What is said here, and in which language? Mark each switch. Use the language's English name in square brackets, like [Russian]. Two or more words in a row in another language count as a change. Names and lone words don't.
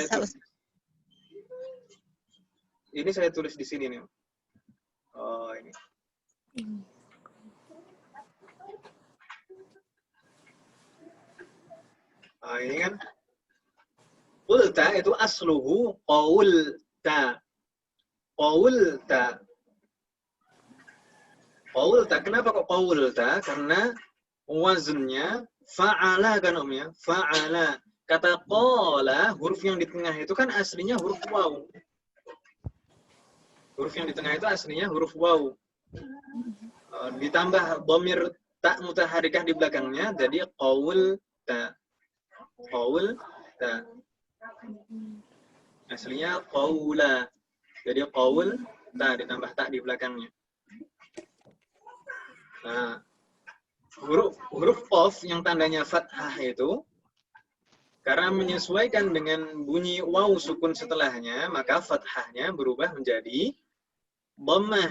[Indonesian] Bisa, tulis. Ini saya tulis di sini nih. Oh, ini. Ini kan qulta itu [Arabic] أصله قولت. [Indonesian] Qaulta. Qaulta. Kenapa kok qaulta? Karena wazannya fa'ala kan, Om, ya? Fa'ala. Kata qala, huruf yang di tengah itu kan aslinya huruf waw. Huruf yang di tengah itu aslinya huruf waw. Ditambah [Arabic] ضمير تاء متحركة [Indonesian] di belakangnya, jadi qaulta. Qaulta. Aslinya qaula. Jadi qaulta ditambah ta di belakangnya. Nah, huruf qaf yang tandanya fathah itu karena menyesuaikan dengan bunyi [Arabic] واو سكون [Indonesian] setelahnya, maka fathahnya berubah menjadi dhammah.